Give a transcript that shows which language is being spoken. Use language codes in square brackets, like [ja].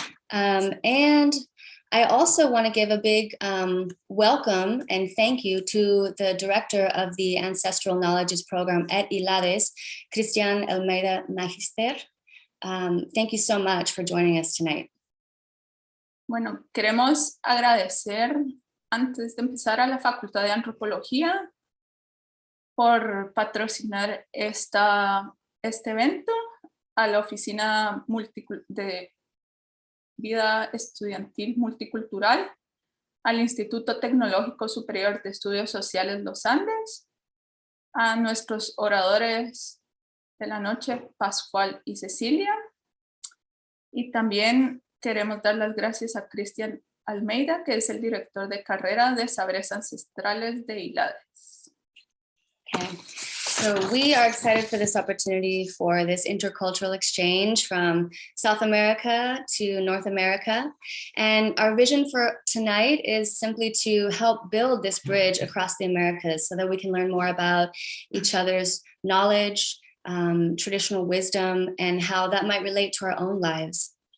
[en] And I also want to give a big welcome and thank you to the director of the Ancestral Knowledges Program at ILADES, Cristian Almeida Magister. Thank you so much for joining us tonight. [es] Bueno, queremos agradecer antes de empezar a la Facultad de Antropología por patrocinar este evento, a la Oficina de Vida Estudiantil Multicultural, al Instituto Tecnológico Superior de Estudios Sociales Los Andes, a nuestros oradores de la noche, Pascual y Cecilia, y también queremos dar las gracias a Cristian Almeida, que es el director de carrera de Saberes Ancestrales de ILADES. [en] Okay, so we are excited for this opportunity for this intercultural exchange from South America to North America. And our vision for tonight is simply to help build this bridge across the Americas so that we can learn more about each other's knowledge, traditional wisdom, and how that might relate to our own lives.